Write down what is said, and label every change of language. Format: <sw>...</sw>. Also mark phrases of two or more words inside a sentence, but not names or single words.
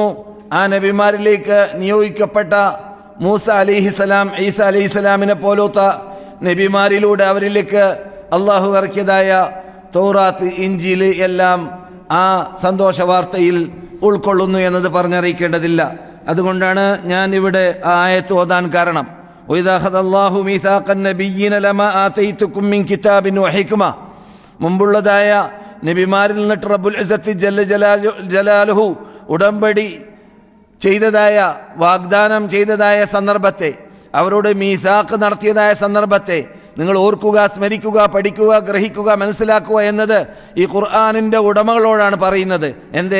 <ml>ആ നബിമാരിലേക്ക് നിയോഗിക്കപ്പെട്ട മൂസ അലൈഹിസ്സലാം, ഈസ അലൈഹിസ്സലാമിനെ പോലത്തെ നബിമാരിലൂടെ അവരിലേക്ക് അള്ളാഹു ഇറക്കിയതായ തൗറാത്ത്, ഇഞ്ചീൽ എല്ലാം ആ സന്തോഷവാർത്തയിൽ ഉൾക്കൊള്ളുന്നു എന്നത് പറഞ്ഞറിയിക്കേണ്ടതില്ല. അതുകൊണ്ടാണ് ഞാൻ ഇവിടെ ആ ആയത്ത് ഓതാൻ കാരണം.</ml> <ar>وإذا أخذ الله ميثاق النبيين لما آتيتكم من كتاب وحكمة</ar> <ml>മുമ്പുള്ളതായ നബിമാരിൽ നിന്നിട്ട്</ml> <ar>رب العزة جل جلاله</ar> <ml>ഉടമ്പടി ചെയ്തതായ, വാഗ്ദാനം ചെയ്തതായ സന്ദർഭത്തെ, അവരോട് മീസാഖ് നടത്തിയതായ സന്ദർഭത്തെ നിങ്ങൾ ഓർക്കുക, സ്മരിക്കുക, പഠിക്കുക, ഗ്രഹിക്കുക, മനസ്സിലാക്കുക എന്നത് ഈ ഖുർആനിൻ്റെ ഉടമകളോടാണ് പറയുന്നത്. എന്തേ?</ml>